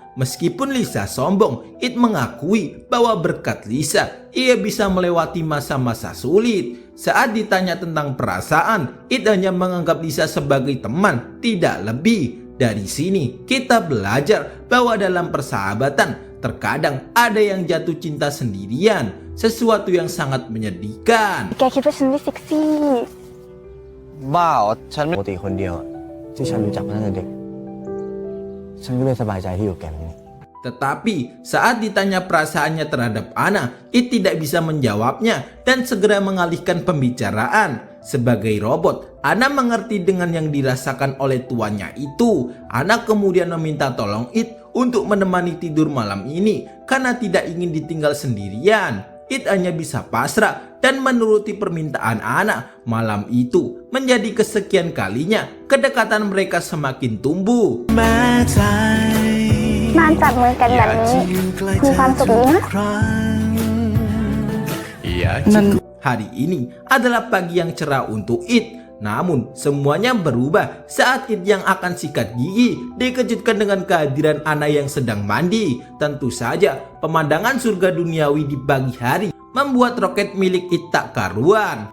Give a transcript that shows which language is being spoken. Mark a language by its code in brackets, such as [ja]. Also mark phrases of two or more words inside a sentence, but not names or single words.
[id] Meskipun Lisa sombong, It mengakui bahwa berkat Lisa, ia bisa melewati masa-masa sulit. Saat ditanya tentang perasaan, It hanya menganggap Lisa sebagai teman, tidak lebih. Dari sini, kita belajar bahwa dalam persahabatan, terkadang ada yang jatuh cinta sendirian, sesuatu yang sangat menyedihkan. [th] แกคิดว่าฉันไม่เซ็กซี่ บ้าเหรอฉันปกติคนเดียวที่ฉันรู้จักมาตั้งแต่เด็กฉันก็เลยสบายใจที่อยู่แก่แบบนี้ [id] Tetapi saat ditanya perasaannya terhadap Ana, It tidak bisa menjawabnya dan segera mengalihkan pembicaraan. Sebagai robot, Ana mengerti dengan yang dirasakan oleh tuannya itu. Ana kemudian meminta tolong It untuk menemani tidur malam ini karena tidak ingin ditinggal sendirian. It hanya bisa pasrah dan menuruti permintaan Ana. Malam itu menjadi kesekian kalinya kedekatan mereka semakin tumbuh. [th] นานจับมือกันแบบนี้มีความสุขดีนะ [id] Hari ini adalah pagi yang cerah untuk It. Namun semuanya berubah saat It yang akan sikat gigi dikejutkan dengan kehadiran Ana yang sedang mandi. Tentu saja pemandangan surga duniawi di pagi hari membuat roket milik It tak karuan.